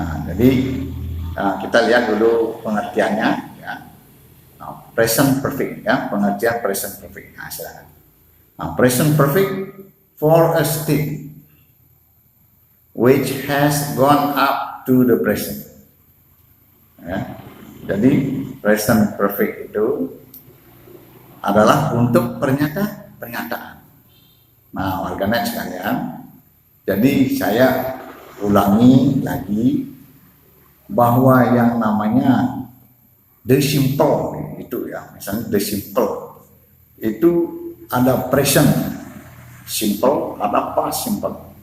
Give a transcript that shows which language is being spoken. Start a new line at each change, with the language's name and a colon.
Indonesian: Jadi kita lihat dulu pengertiannya ya.
English: Present perfect ya,
Indonesian: pengertian
English: present perfect.
Indonesian: Silakan.
English: Present perfect for a state which has gone up to the present.
Indonesian: Ya. Jadi present perfect itu adalah untuk pernyataan. Nah, warganet sekalian, jadi saya ulangi lagi bahwa yang namanya the simple itu ya, misalnya the simple itu ada present simple, ada past simple.